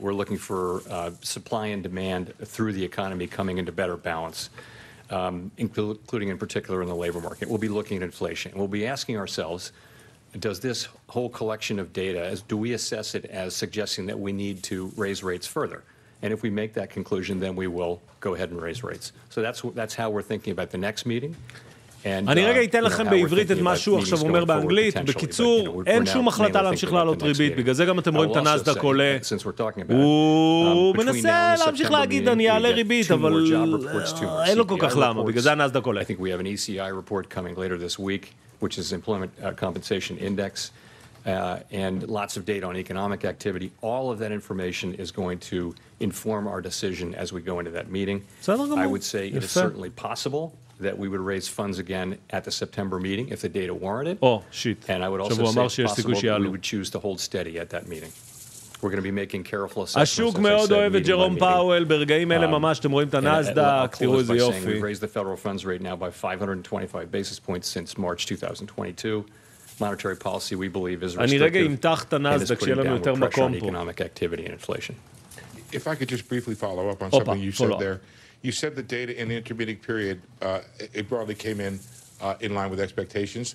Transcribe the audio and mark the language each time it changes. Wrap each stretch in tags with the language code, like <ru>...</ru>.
<en>We're looking for supply and demand through the economy coming into better balance, including in particular in the labor market. We'll be looking at inflation. We'll be asking ourselves, does this whole collection of data, do we assess it as suggesting that we need to raise rates further? And if we make that conclusion, then we will go ahead and raise rates. So that's how we're thinking about the next meeting.</en> <he>אני רגע אתן לכם בעברית את מה שהוא עכשיו אומר באנגלית. בקיצור, אין שום החלטה להמשיך לעלות ריבית, בגלל זה גם אתם רואים את הנסדק עולה. הוא מנסה להמשיך להגיד אני אעלה ריבית, אבל אין לו כל כך למה, בגלל זה הנסדק עולה.</he> <en>I think we have an ECI report coming later this week, which is Employment Compensation Index, and lots of data on economic activity. All of that information is going to inform our decision as we go into that meeting. I would say it is certainly possible that we would raise funds again at the September meeting if the data warranted. And I would also say it's possible that we would choose to hold steady at that meeting. We're going to be making careful assessments.</en> <he>השוק מאוד אוהב את ג'רום פאוול, ברגעים אלה ממש, אתם רואים את הנסדק, תראו איזה יופי.</he> <en>We've raised the federal funds rate now by 525 basis points since March 2022. Monetary policy, we believe, is restrictive and is putting downward pressure on economic activity and inflation. If I could just briefly follow up on something you said there. You said the data in the intermediate period, it broadly came in line with expectations.</en>